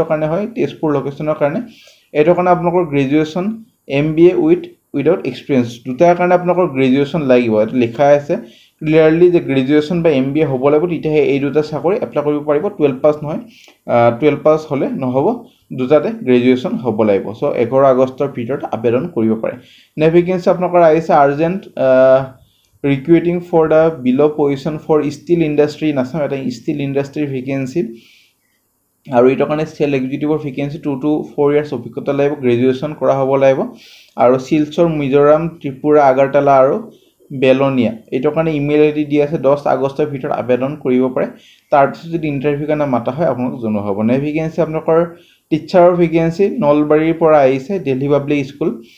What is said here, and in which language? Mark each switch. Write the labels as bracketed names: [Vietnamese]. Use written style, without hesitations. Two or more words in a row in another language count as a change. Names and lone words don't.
[Assamese] কাৰণে হয় তেজপুৰ লোকেশনৰ কাৰণে এটো কাৰণে আপোনালোকৰ গ্ৰেজুৱেচন [English] MBA without experience [Assamese] দুটাৰ কাৰণে আপোনালোকৰ গ্ৰেজুৱেচন লাগিব এটো লিখা আছে ক্লিয়াৰলি যে গ্ৰেজুৱেচন বা MBA হ'ব লাগিব তেতিয়া এই দুটা চাকৰি এপ্লাই কৰিব পাৰিব 12 পাস নহয় 12 পাস হলে নহব দুটাতে গ্ৰেজুৱেচন হ'ব লাগিব সো 11 আগষ্টৰ ভিতৰত আবেদন কৰিব পাৰে নে ভেকেন্সি আপোনালোকৰ আহিছে [English] urgent recruiting for the below position for steel industry [Assamese] নাছাম এটা [English] steel industry vacancy [Assamese] আৰু এটা কাৰণে [English] sale executive vacancy 2 to 4 years [Assamese] অভিজ্ঞতা লাগিব গ্ৰেজুৱেচন কৰা হ'ব লাগিব আৰু শিলচৰ মিজোৰাম ত্ৰিপুৰা আগাৰতলা আৰু বেলনিয়া এটা কাৰণে [English] email ID [Assamese] দি আছে 10 আগষ্টৰ ভিতৰত আবেদন কৰিব পাৰে তাৰ পিছত যদি ইন্টাৰভিউ কাৰণে মাতা হয় আপোনাক জনোৱা হ'ব নে ভেকেন্সি আপোনালোকৰ টিচাৰৰ ভেকেন্সি নলবাৰীৰ পৰা আহিছে দিল্লী পাব্লিক স্কুল